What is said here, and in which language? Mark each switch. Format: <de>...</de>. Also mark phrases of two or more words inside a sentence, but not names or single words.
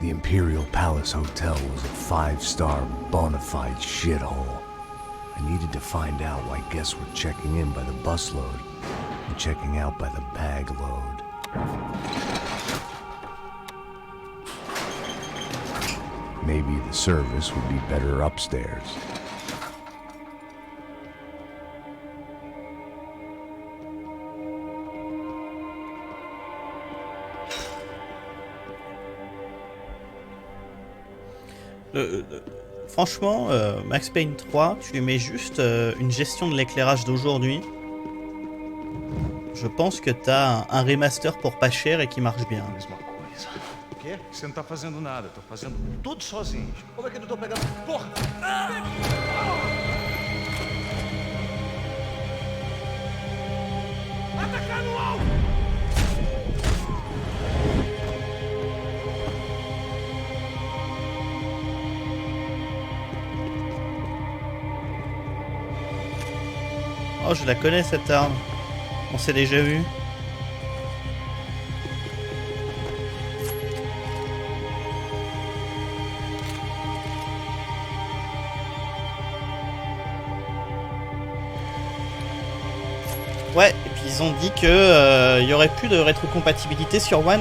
<en>Imperial Palace Hotel was a 5-star bona fide shithole. I needed to find out why guests were checking in by the busload and checking out by the bag load. Maybe the service would be better upstairs.</en> <fr>Franchement, Max Payne 3, tu lui mets juste une gestion de l'éclairage d'aujourd'hui. Je pense que t'as un remaster pour pas cher et qui marche bien.</fr> <pt>Mesma coisa. O quê? Você não tá fazendo nada, tô fazendo tudo sozinho. Como é que eu não tô pegando? Porra! Atacar no alvo!</pt> <fr>Oh, je la connais cette arme. On s'est déjà vu. Ouais, et puis ils ont dit que il y aurait plus de rétrocompatibilité sur One.</fr>